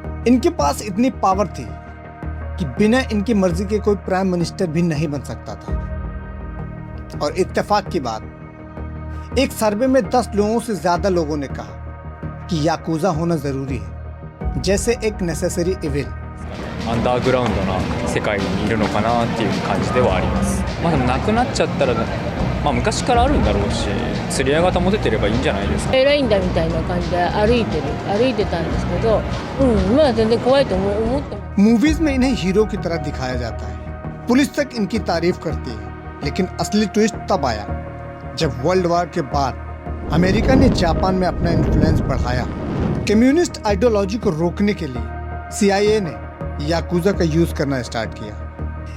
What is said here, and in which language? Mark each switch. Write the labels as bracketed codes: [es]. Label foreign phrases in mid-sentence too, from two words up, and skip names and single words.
[hi] इनके पास इतनी पावर थी कि बिना इनकी मर्जी के कोई [en] prime minister [hi] भी नहीं बन सकता था। और इत्तेफाक की बात, एक सर्वे में 10 लोगों से ज्यादा लोगों ने कहा कि याकुजा होना जरूरी है, जैसे एक [en] necessary evil. [ja] アンダーグラウンドな世界にいるのかなっていう感じではあります。でもなくなっちゃったら、昔からあるんだろうし、釣り合い方も出てればいいんじゃないですか。偉いんだみたいな感じで歩いてたんですけど、まあ全然怖いと思ってます。 [hi] मूवीज में इन्हें हीरो की तरह दिखाया जाता है, पुलिस तक इनकी तारीफ करती है। लेकिन असली ट्विस्ट तब आया जब [en] world war [hi] के बाद अमेरिका ने जापान में अपना इन्फ्लुएंस बढ़ाया। [en] communist ideology [hi] को रोकने के लिए CIA ने याकुजा का यूज करना स्टार्ट किया।